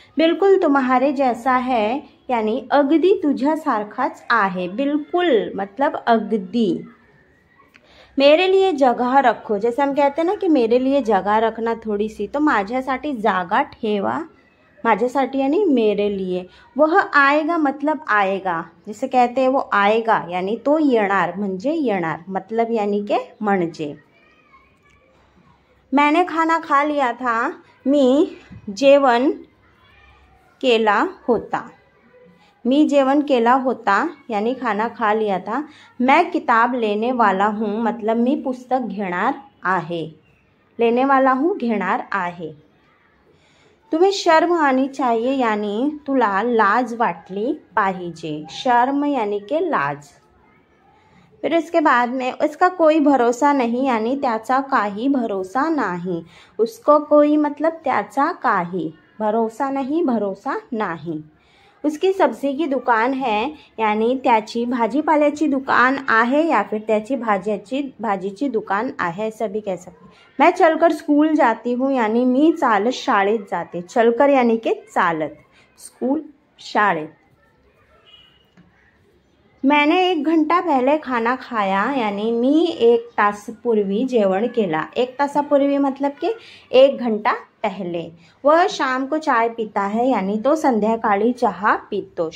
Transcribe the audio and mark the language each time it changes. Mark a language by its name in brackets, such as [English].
[Hindi] बिल्कुल तुम्हारे जैसा है यानी [Marathi] अगदी तुझ्यासारखाच आहे। [Hindi] बिल्कुल मतलब अगदी। मेरे लिए जगह रखो, जैसे हम कहते हैं ना कि मेरे लिए जगह रखना थोड़ी सी, तो [Marathi] माझ्यासाठी जागा ठेवा। माझ्यासाठी [Hindi] यानी मेरे लिए। वह आएगा मतलब आएगा, जैसे कहते हैं वो आएगा यानी [Marathi] तो येणार म्हणजे येणार, [Hindi] मतलब यानी के [Marathi] म्हणजे। [Hindi] मैंने खाना खा लिया था, [Marathi] मी जेवण केला होता। मी जेवण केला होता [Hindi] यानी खाना खा लिया था। मैं किताब लेने वाला हूँ, मतलब [Marathi] मी पुस्तक घेणार आहे। [Hindi] लेने वाला हूँ, [Marathi] घेणार आहे। [Hindi] तुम्हें शर्म आनी चाहिए यानी [Marathi] तुला लाज वाटली पाहिजे। [Hindi] शर्म यानी के [Marathi] लाज। [Hindi] फिर इसके बाद में उसका कोई भरोसा नहीं यानी [Marathi] त्याचा काही भरोसा नाही। [Hindi] उसको कोई मतलब [Marathi] त्याचा काही, [Hindi] भरोसा नहीं [Marathi] भरोसा नाही। [Hindi] उसकी सब्जी की दुकान है यानी [Marathi] त्याची भाजीपाल्याची दुकान आहे [Hindi] या फिर [Marathi] त्याची भाजीची दुकान आहे, [Hindi] सभी कह सकते। मैं चलकर स्कूल जाती हूँ यानी [Marathi] मी चालत शाळेत जाते। [Hindi] चलकर यानी के [Marathi] चालत, [Hindi] स्कूल [Marathi] शाळेत। [Hindi] मैंने 1 घंटा पहले खाना खाया यानी [Marathi] मी 1 तासापूर्वी जेवण केला। 1 तासापूर्वी [Hindi] मतलब के 1 घंटा पहले। वह शाम को चाय पीता है यानी [Marathi] तो संध्याकाळी चहा पीतो।